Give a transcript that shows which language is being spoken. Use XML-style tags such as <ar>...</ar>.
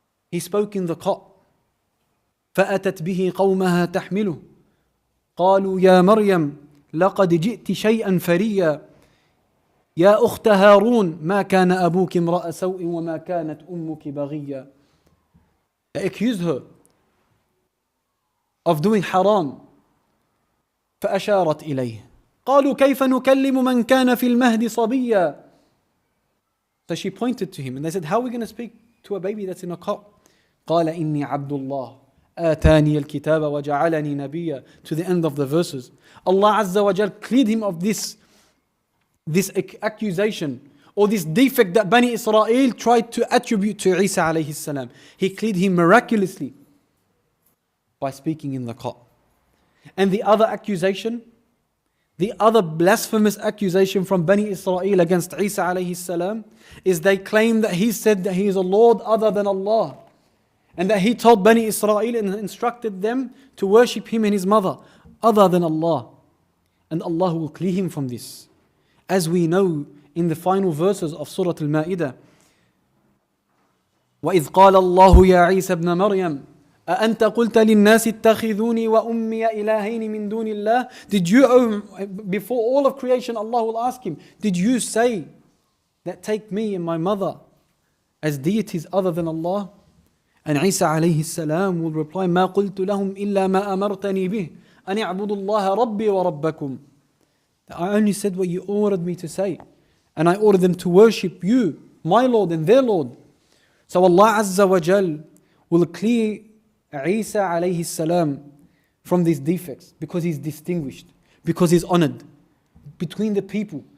<en>He spoke in the cot.</en> <ar>فَأَتَتْ بِهِ قَوْمَهَا تَحْمِلُهُ قَالُوا يَا مَرْيَمْ لَقَدْ جِئْتِ شَيْئًا فَرِيًّا يَا أُخْتَ هَارُونَ مَا كَانَ أَبُوكِ امْرَأَ سَوْءٍ وَمَا كَانَتْ أُمُّكِ بَغِيًّا.</ar> <en>They accused her of doing haram.</en> <ar>فأشارت إليه قالوا كيف نكلم من كان في المهد صبيا.</ar> <en>So she pointed to him and they said, how are we going to speak to a baby that's in a cot?</en> <ar>قال إني عبد الله آتاني الكتاب وجعلني نبيا,</ar> <en>to the end of the verses. Allah Azza wa Jal cleared him of this accusation or this defect that Bani Israel tried to attribute to Isa alayhi salam. He cleared him miraculously by speaking in the cot. And the other accusation, the other blasphemous accusation from Bani Israel against Isa alayhi salam is they claim that he said that he is a Lord other than Allah. And that he told Bani Israel and instructed them to worship him and his mother other than Allah. And Allah will clear him from this. As we know in the final verses of Surah Al-Ma'idah,</en> <ar>وَإِذْ قَالَ اللَّهُ يَا عِيسَى ابْنَ مَرْيَمَ أَأَنْتَ قُلْتَ لِلنَّاسِ اتَّخِذُونِي وَأُمِّيَ إِلَهَيْنِ مِن دُونِ اللَّهِ.</ar> <en>Did you, before all of creation, Allah will ask him, did you say that take me and my mother as deities other than Allah? And Isa alayhi salam will reply,</en> <ar>مَا قُلْتُ لَهُمْ إِلَّا مَا أَمَرْتَنِي بِهِ أَنِ اعْبُدُوا اللَّهَ رَبِّي وَرَبَّكُمْ.</ar> <en>I only said what you ordered me to say. And I ordered them to worship you, my Lord and their Lord. So Allah Azza wa Jal will clear Isa alayhi salam from these defects because he's distinguished, because he's honored between the people.</en>